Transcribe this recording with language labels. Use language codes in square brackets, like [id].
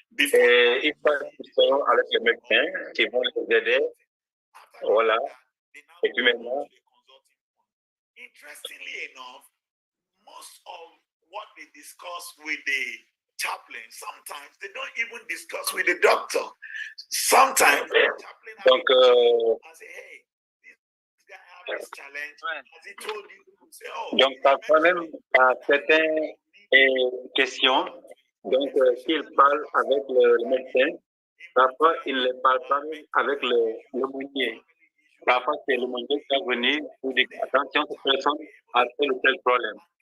[fr] Et ils sont avec le médecin qui vont les aider. Voilà. Et puis maintenant, [en] interestingly enough, most of what they discuss with the chaplain, sometimes they don't even discuss with the doctor. Sometimes the chaplain has say, hey, this guy has this challenge. As he told you, say, oh, [fr] donc parfois même à certaines questions, donc s'il parle avec le médecin, parfois il ne parle pas même avec l'aumônier. Parfois c'est l'aumônier qui va venir pour dire attention, cette personne a tel ou tel problème.